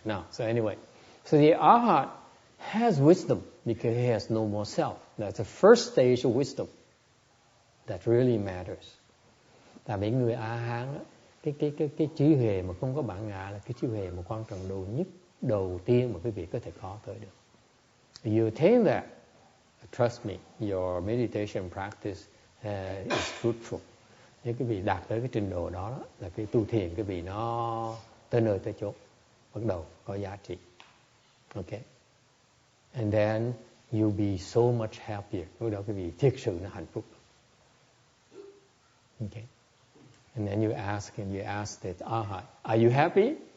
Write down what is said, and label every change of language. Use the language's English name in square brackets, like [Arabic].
[English] Now, so anyway, so the arhat has wisdom because he has no more self. That's the first stage of wisdom that really matters. [Vietnamese] Tại vì người A-hán, cái trí huệ mà không có bản ngã là cái trí huệ mà quan trọng đầu tiên mà quý vị có thể có tới được. [English] You attain that, trust me, your meditation practice is fruitful. [Vietnamese] Nếu quý vị đạt tới cái trình độ đó là cái tu thiền quý vị nó tới nơi tới chốn, bắt đầu có giá trị. Okay. [English] And then you'll be so much happier. [Vietnamese] Lúc đó quý vị thực sự nó hạnh phúc. [English] Okay. And then you ask that arhat, are you happy?